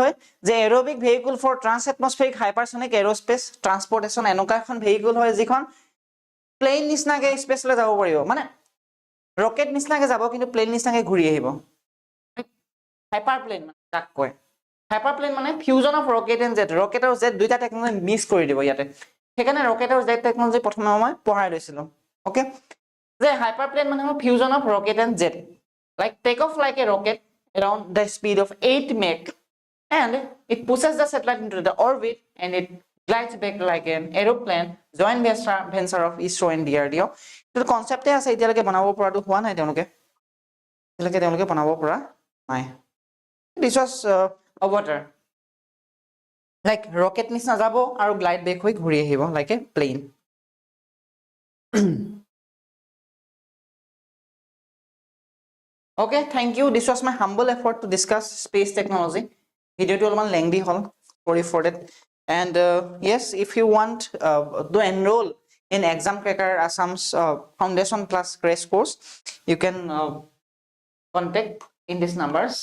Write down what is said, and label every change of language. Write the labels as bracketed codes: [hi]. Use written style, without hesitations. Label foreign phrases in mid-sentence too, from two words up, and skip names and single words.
[as] হয় যে [en] aerobic vehicle for trans atmospheric hypersonic aerospace transportation [as] এনেকুৱা এখন ভেহিকল হয় যিখন প্লেন নিচিনাকে স্পেচলৈ যাব পাৰিব মানে ৰকেট নিচিনাকে যাব কিন্তু প্লেন নিচিনাকে ঘূৰি আহিব হাইপাৰপ্লেন মানে তাক কয় হাইপাৰপ্লেন মানে [en] fusion of rocket and jet [as] ৰকেট আৰু জেট দুইটা টেকনলজি মিক্স কৰি দিব ইয়াতে সেইকাৰণে ৰকেট আৰু জেট টেকনলজি প্ৰথমে মই পঢ়াই লৈছিলো ওকে যে হাইপাৰপ্লেন মানে হ'ল [en] fusion of rocket and jet like take off like a rocket around the speed of 8 Mach and it pushes the satellite into the orbit and it glides back like an aeroplane joint venture of ISRO and DRDO [as] তো কনসেপ্টে আছে এতিয়ালৈকে বনাব পৰাটো হোৱা নাই তেওঁলোকে বনাব পৰা নাই [en] this was অবতাৰ like rocket [as] নিচিনা যাব আৰু [en] glide back [as] হৈ ঘূৰি আহিব [en] like a plane okay thank you this was my humble effort to discuss space technology [as] ভিডিঅ'টো অলপমান lengthy হ'ল [en] sorry for that and yes if you want to enroll in exam cracker Assam's foundation plus crash course you can contact in this number